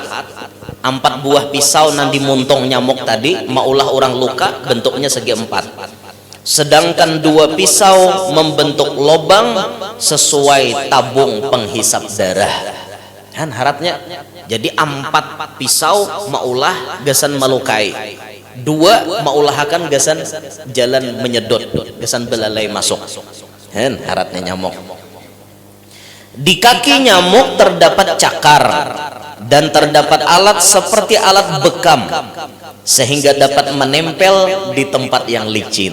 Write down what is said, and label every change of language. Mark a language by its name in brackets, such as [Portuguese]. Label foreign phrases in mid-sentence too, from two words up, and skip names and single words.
[Banjar] 4 buah pisau nan dimuntung nyamuk tadi maulah orang luka bentuknya segi 4. [Indonesian] Sedangkan 2 pisau membentuk lobang sesuai tabung penghisap darah. [Banjar] Harapnya jadi 4 pisau maulah gasan melukai, 2 maulahakan gasan jalan menyedot, gasan belalai masuk. Harapnya nyamuk. [Indonesian] Di kaki nyamuk terdapat cakar dan terdapat alat seperti alat bekam sehingga dapat menempel di tempat yang licin.